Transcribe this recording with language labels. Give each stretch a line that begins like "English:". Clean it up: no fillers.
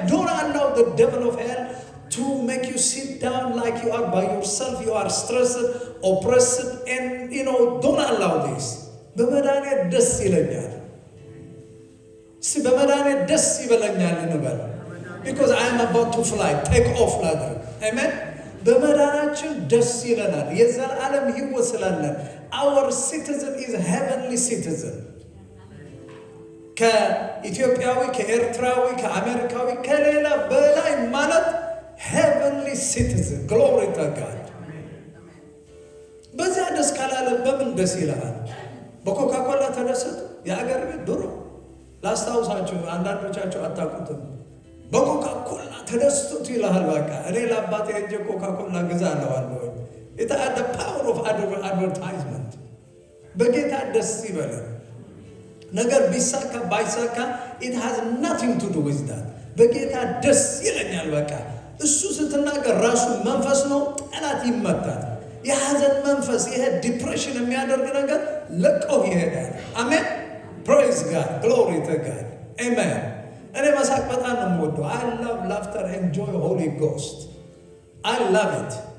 English: Don't allow the devil of hell to make you sit down like you are by yourself. You are stressed, oppressed, and don't allow this.
Amharic: በመዳኔ ደስ ይለኛል። በመዳኔ ደስ ይበለኛል እንበል።
English: Because I am about to fly, take off ladder. Amen.
Amharic: በመዳናችን ደስ ይለናል። የዘላለም ሕይወት ስላለን
English: our citizen is heavenly citizen.
Amharic: ከኢትዮጵያዊ፣ ከኤርትራዊ፣ ከአሜሪካዊ፣ ከሌላ በላይ ማለት
English: heavenly citizen. Glory to God.
Amharic: በዚያ ደስ ካላለ በምን ደስ ይላል? በኮካኮላ ተደሰቱ። የአገር ቤት ድሮ ላስታውሳችሁ፣ አንዳንዶቻችሁ አታውቁትም። በኮካኮላ ተደስቱት ይልሃል። በቃ እኔ ለአባቴ ሄጄ ኮካኮላ ግዛ አለዋለሁ።
English: It's the power of advertisement.
Amharic: በጌታ ደስ ይበላል። ነገር ቢሳካ ባይሳካ
English: it has nothing to do with that.
Amharic: በጌታ ደስ ይለኛል። በቃ እሱ ስትናገር ራሱ መንፈስ ነው፣ ጠላት ይመታል። የሐዘን መንፈስ፣ ይሄ ዲፕሬሽን የሚያደርግ ነገር ለቀው ይሄዳል። አሜን። ፕሬዝ ጋድ፣ ግሎሪ ቱ ጋድ። አሜን። እኔ መሳቅ በጣም ነው የምወደው።
English: I love laughter and joy, Holy Ghost. I love it.